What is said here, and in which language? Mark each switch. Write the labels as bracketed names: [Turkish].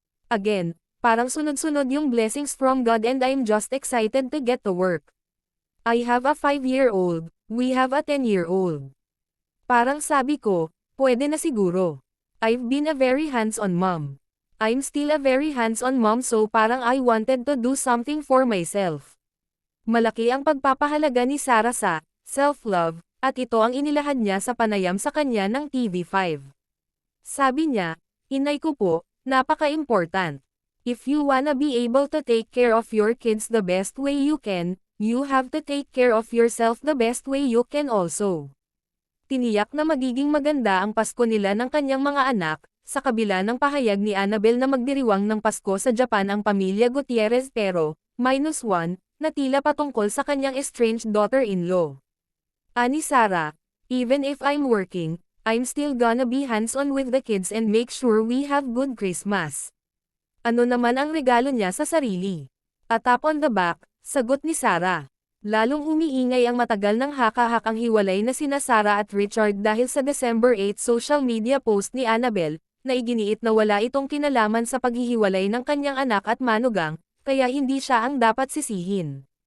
[English] Again, [Filipino] parang sunod-sunod yung [English] blessings from God and I'm just excited to get to work. I have a 5-year-old, we have a 10-year-old. [Filipino] Parang sabi ko, pwede na siguro. [English] I've been a very hands-on mom. I'm still a very hands-on mom so parang I wanted to do something for myself." [Filipino] Malaki ang pagpapahalaga ni Sara sa self-love, at ito ang inilahad niya sa panayam sa kanya ng TV5. Sabi niya, "Inay ko po, napaka-important. [English] If you wanna be able to take care of your kids the best way you can, you have to take care of yourself the best way you can also." [Filipino] Tiniyak na magiging maganda ang Pasko nila ng kanyang mga anak, sa kabila ng pahayag ni Annabel na magdiriwang ng Pasko sa Japan ang pamilya Gutierrez pero, -1, na tila patungkol sa kanyang estranged daughter-in-law. [English] Ani Sara, "Even if I'm working, I'm still gonna be hands-on with the kids and make sure we have good Christmas." [Filipino] Ano naman ang regalo niya sa sarili? [English] A tap on the back, [Filipino] sagot ni Sara. Lalong umiingay ang matagal ng haka-hakang hiwalay na sina Sara at Richard dahil sa December 8 social media post ni Annabel, na iginiit na wala itong kinalaman sa paghihiwalay ng kanyang anak at manugang, kaya hindi siya ang dapat sisihin.